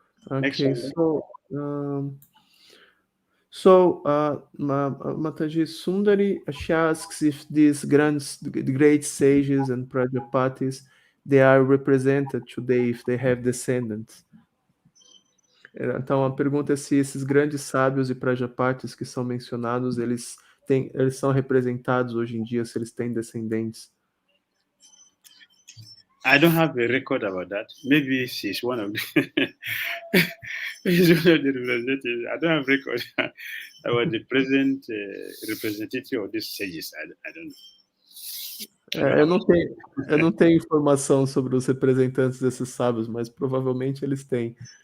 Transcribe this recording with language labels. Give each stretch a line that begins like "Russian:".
English: Okay, Next Mataji Sundari, she asks if these great sages and Prajapatis, they are represented today, if they have descendants.
Portuguese: Então, a pergunta é se esses grandes sábios e Prajapatis que são mencionados, eles são representados hoje em dia, se eles têm descendentes.
English: I don't have a record about that. Maybe she's one of the representatives. I don't have a record about the present representative of these sages. I don't know.
Portuguese: Eu não tenho informação sobre os representantes desses sábios, mas provavelmente eles têm.